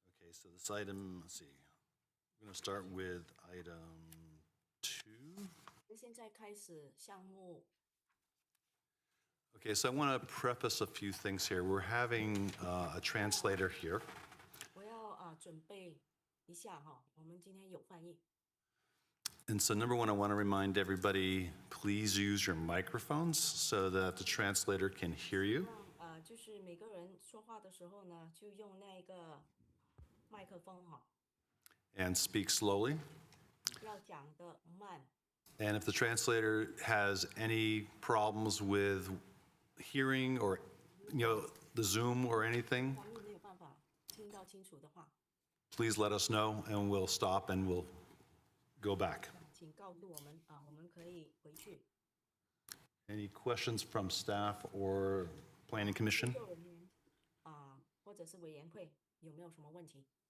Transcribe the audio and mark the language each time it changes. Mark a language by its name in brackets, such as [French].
[English] so this item, let's see, we're going to start with item 2. [Chinese] 那现在开始项目 [English] Okay, so I want to preface a few things here. We're having a translator here. [Chinese] 我要准备一下哈，我们今天有翻译。 [English] And so number one, I want to remind everybody, please use your microphones so that the translator can hear you. [Chinese] 就是每个人说话的时候呢，就用那个麦克风哈， [English] And speak slowly. [Chinese] 要讲的慢。 [English] And if the translator has any problems with hearing or, the Zoom or anything, [Chinese] 翻译没有办法听到清楚的话， [English] please let us know and we'll stop and we'll go back. [Chinese] 请告诉我们我们可以回去。 [English] Any questions from staff or planning commission? [Chinese] 工作人员或者是委员会有没有什么问题？